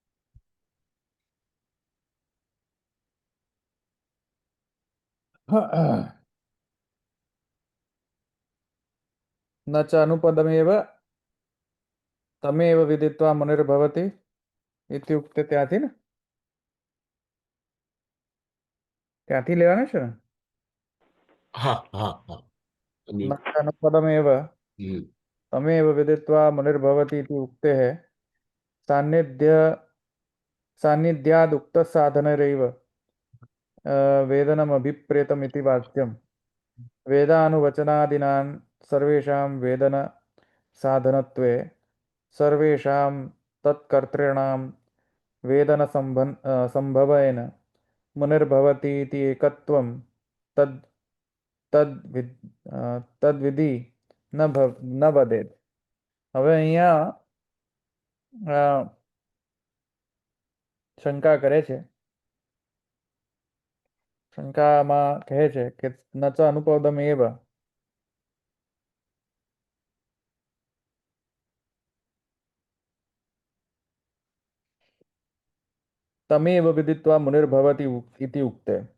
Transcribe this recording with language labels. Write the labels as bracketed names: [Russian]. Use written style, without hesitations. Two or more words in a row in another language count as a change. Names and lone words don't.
[Sanskrit] ન ચ અનુપદમેવ તમેવ વિદિત્વા મુનિર્ભવતિ ઇત્યુક્તે, [Gujarati] ત્યાંથી ને. ક્યાંથી લેવાનું છે ને? હા હા હા. [Sanskrit] નાનુપદમેવ હમ. તમેવ વિદિત્વા મુનિર્ભવતિ इति उक्तेः सान्निध्य सान्निध्यादुक्तसाधनैरेव वेदनमभिप्रेतमिति वाच्यम् वेदानुवचनादीनां सर्वेषां वेदन साधनत्वे सर्वेषां तत्कर्तॄणां वेदन संभवेन मुनिर्भवति इति एकत्वं तद् तद्विधि ન વદેત. [Gujarati] હવે અહીંયા શંકા કરે છે. શંકામાં કહે છે કે [Sanskrit] ન ચ અનુપદમ એવ તમેવ વિદિત્વા મુનિર્ભવતિ ઇતિ ઉક્તે.